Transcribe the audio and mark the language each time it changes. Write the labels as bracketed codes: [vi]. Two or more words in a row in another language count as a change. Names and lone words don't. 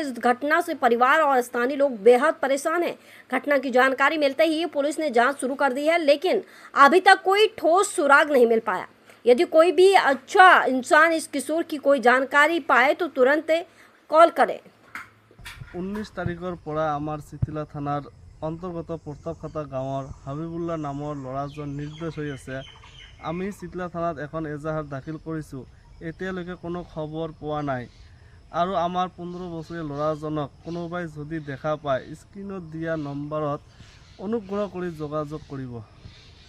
[hi] इस घटना से परिवार और स्थानीय लोग बेहद परेशान हैं। घटना की जानकारी मिलते ही पुलिस ने जांच शुरू कर दी है, लेकिन अभी तक कोई ठोस सुराग नहीं मिल पाया। यदि कोई भी अच्छा इंसान इस किशोर की कोई जानकारी पाए तो तुरंत कॉल करें। [as] 19 তাৰিখৰ পৰা আমাৰ চিতিলা থানাৰ অন্তৰ্গত প্ৰতাপখাতা গাঁৱৰ হাবিবুল্লাহ নামৰ ল'ৰাজন নিৰ্দোষ হৈ আছে। আমি চিতিলা থানাত এখন এজাহাৰ দাখিল কৰিছোঁ। এতিয়ালৈকে কোনো খবৰ পোৱা নাই আৰু আমাৰ 15 বছৰীয়া ল'ৰাজনক কোনোবাই যদি দেখা পায় স্ক্ৰীনত দিয়া নম্বৰত অনুগ্ৰহ কৰি যোগাযোগ কৰিব।